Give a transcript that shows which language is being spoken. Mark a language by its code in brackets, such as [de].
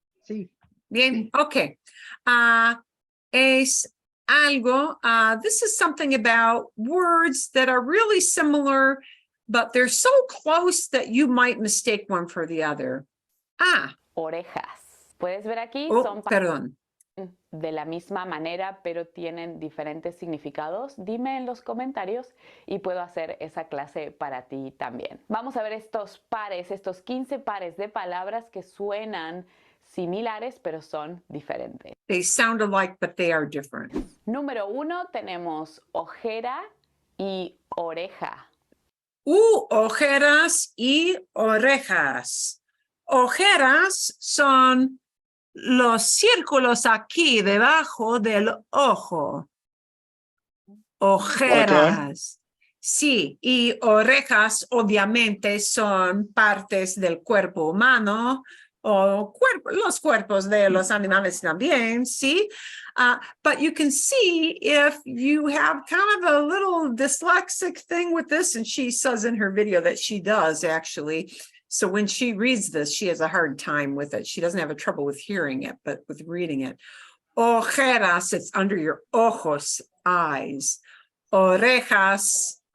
[es] Sí. Bien, okay. Es algo, [en] this is something about words that are really similar, but they're so close that you might mistake one for the other. [es] Orejas. Puedes ver aquí, son perdón. de la misma manera, pero tienen diferentes significados. Dime en los comentarios y puedo hacer esa clase para ti también. Vamos a ver estos pares, estos 15 pares de palabras que suenan similares, pero son diferentes. [en] They sound alike, but they are different. [es] Número 1 tenemos ojera y oreja. Ojeras y orejas. Ojeras son los círculos aquí debajo del ojo. Ojeras. Sí, y orejas obviamente son partes del cuerpo humano o los cuerpos de los animales también, sí. [en] But you can see if you have kind of a little dyslexic thing with this, and she says in her video that she does actually. So when she reads this, she has a hard time with it. She doesn't have a trouble with hearing it, but with reading it. Ojeras, it's under your ojos, eyes. Orejas,